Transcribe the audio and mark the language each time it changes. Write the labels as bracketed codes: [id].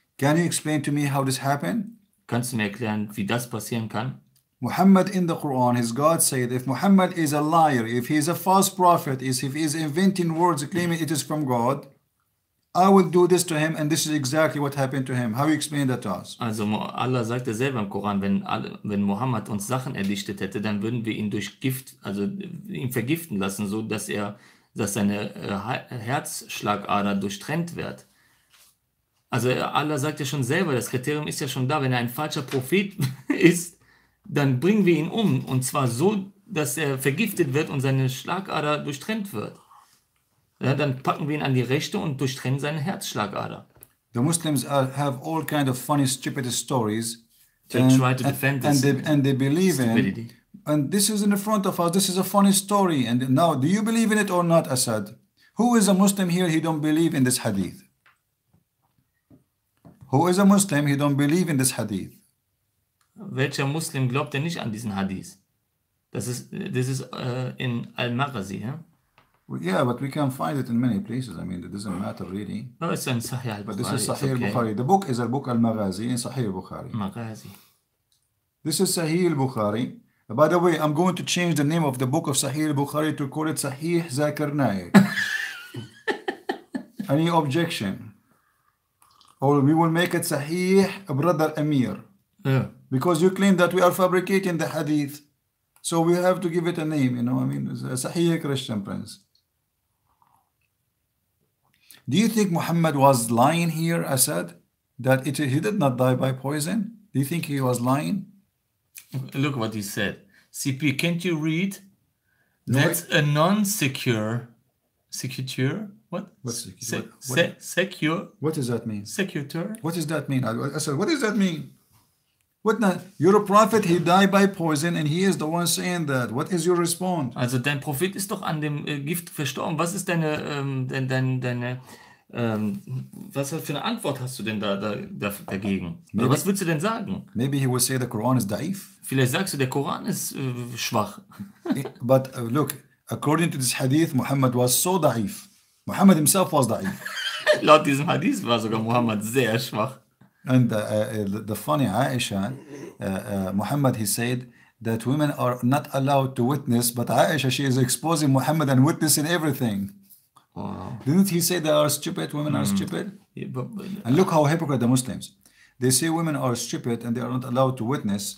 [en] Can you explain to me how this happened? [de] Kannst du mir erklären, wie das passieren kann? [en] Muhammad in the Quran, his God said, if Muhammad is a liar, if he is a false prophet, if he is inventing words claiming it is from God, I will do this to him, and this is exactly what happened to him. How you explain that to us? [de] Also Allah sagte selber im Koran, wenn Mohammed uns Sachen erdichtet hätte, dann würden wir ihn durch Gift, also ihn vergiften lassen, so dass seine Herzschlagader durchtrennt wird. Also Allah sagt ja schon selber, das Kriterium ist ja schon da, wenn er ein falscher Prophet ist, dann bringen wir ihn um, und zwar so, dass er vergiftet wird und seine Schlagader durchtrennt wird. Ja, dann packen wir ihn an die Rechte und durchtrennen seine Herzschlagader. [en] The Muslims have all kind of funny, stupid stories to try to defend this and they believe stupidity. And this is in front of us. This is a funny story. And now, do you believe in it or not, Asad? Who is a Muslim here? He don't believe in this hadith. Who is a Muslim? He don't believe in this hadith. [de] Welcher Muslim glaubt denn nicht an diesen Hadith? Das ist in Al-Maghazi, ja? [en] Well, yeah, but we can find it in many places. I mean, it doesn't matter really. No, it's in Sahih al-Bukhari. But this is Sahih al-Bukhari. The book is al-Book al-Maghazi in Sahih al-Bukhari. Maghazi. This is Sahih al-Bukhari. By the way, I'm going to change the name of the book of Sahih al-Bukhari to call it Sahih Zakir Naik. Any objection? Or we will make it Sahih Brother Amir. Yeah. Because you claim that we are fabricating the hadith. So we have to give it a name, you know. I mean, it's a Sahih Christian Prince. Do you think Muhammad was lying here, Asad? That he did not die by poison? Do you think he was lying? Look what he said. CP, can't you read? No, That's a non-secure. Secure? What? What's Secure? What does that mean? Secure? What does that mean? Asad, what does that mean? What not? You're a prophet, he died by poison, and he is the one saying that. What is your response? [de] Also dein Prophet ist doch an dem Gift verstorben. Was ist deine was für eine Antwort hast du denn dagegen? Oder was willst du denn sagen? [en] Maybe he will say the Quran is da'if. [de] Vielleicht sagst du, der Koran ist schwach. [en] But look, according to this hadith, Muhammad was so da'if. Muhammad himself was da'if. [de] Laut diesem Hadith war sogar Muhammad sehr schwach. [en] And the funny Aisha, Muhammad, he said that women are not allowed to witness, but Aisha, she is exposing Muhammad and witnessing everything. Wow. Didn't he say they are stupid? Women are stupid? Yeah, And look how hypocrite the Muslims. They say women are stupid and they are not allowed to witness.